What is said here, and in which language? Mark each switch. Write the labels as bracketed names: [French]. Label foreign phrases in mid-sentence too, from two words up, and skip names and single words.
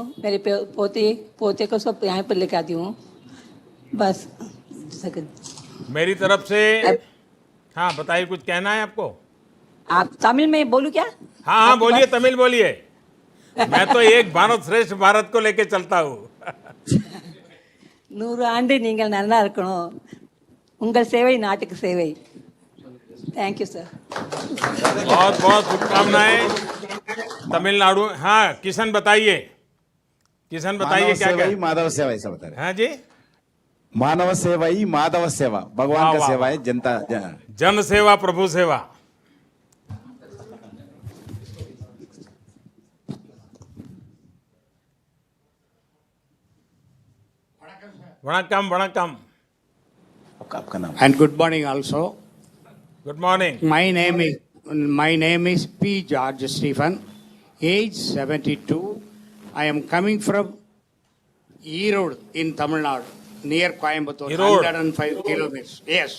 [Hindi] मेरे पोते को सब यहाँ पर लेकर आती हूँ। बस मेरी तरफ से। हाँ, बताइए, कुछ कहना है आपको? आप तमिल में बोलूँ क्या? हाँ, बोलिए, तमिल बोलिए। मैं तो एक भारत श्रेष्ठ भारत को लेके चलता हूँ। [Tamil] 100 ஆண்டு நீங்கள் நல்லா இருக்கணும். உங்கள் சேவை நாட்டுக்கு சேவை. [English] thank you sir. [Hindi] बहुत बहुत शुभकामनाएं। तमिलनाडु। हाँ, किशन बताइए। किशन बताइए क्या क्या? माधव सेवा ऐसा बता रहे। हाँ जी, मानव सेवा ही माधव सेवा, भगवान का सेवा है, जनता जन सेवा प्रभु सेवा। [Tamil] வணக்கம் வணக்கம்। [Hindi] आपका नाम? [English] And good morning also. Good morning. My name is P. George Stephen, age 72. I am coming from Erode in Tamil Nadu, near Coimbatore, Erode. 105 kilometers. Yes.